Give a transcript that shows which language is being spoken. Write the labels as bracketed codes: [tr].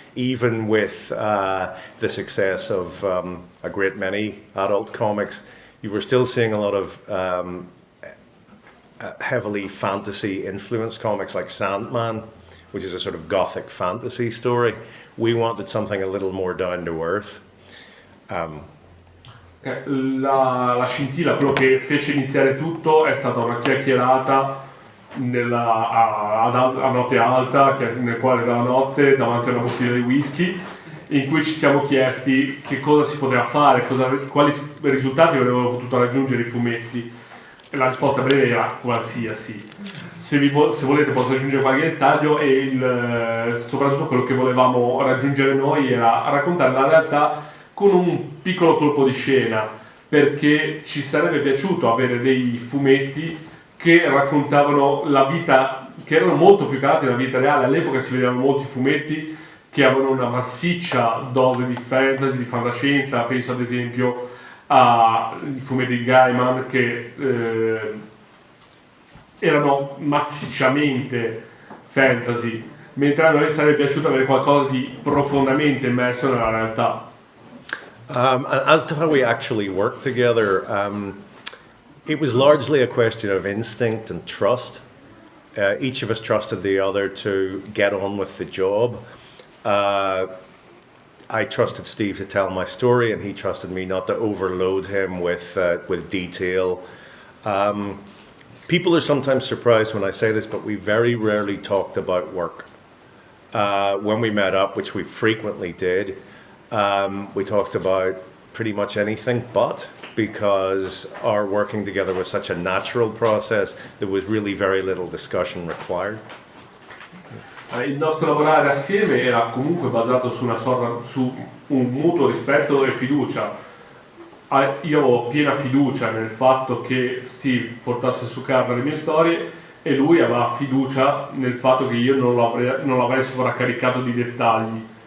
[en] Even with the success of a great many adult comics, you were still seeing a lot of heavily fantasy influenced comics like Sandman, which is a sort of gothic fantasy story. We wanted something a little more down to earth. [it] La scintilla, quello che fece iniziare tutto è stata una chiacchierata a notte alta, nel quale dalla notte davanti a una bottiglia di whisky, in cui ci siamo chiesti che cosa si poteva fare, quali risultati avrebbero potuto raggiungere i fumetti. E la risposta breve era qualsiasi. Se volete posso aggiungere qualche dettaglio, e soprattutto quello che volevamo raggiungere noi era raccontare la realtà con un piccolo colpo di scena, perché ci sarebbe piaciuto avere dei fumetti che raccontavano la vita, che erano molto più calati della vita reale. All'epoca si vedevano molti fumetti che avevano una massiccia dose di fantasy, di fantascienza. Penso ad esempio ai fumetti di Gaiman, che erano massicciamente fantasy, mentre a noi sarebbe piaciuto avere qualcosa di profondamente immerso nella realtà. [en] As to how we actually worked together, it was largely a question of instinct and trust. Each of us trusted the other to get on with the job. I trusted Steve to tell my story, and he trusted me not to overload him with detail. People are sometimes surprised when I say this, but we very rarely talked about work. When we met up, which we frequently did, we talked about pretty much anything, but because our working together was such a natural process, there was really very little discussion required. [it] Il nostro lavorare assieme era comunque basato su un mutuo rispetto e fiducia. Io ho piena fiducia nel fatto che Steve portasse su carta le mie storie, e lui aveva fiducia nel fatto che io non l'avrei sovraccaricato di dettagli.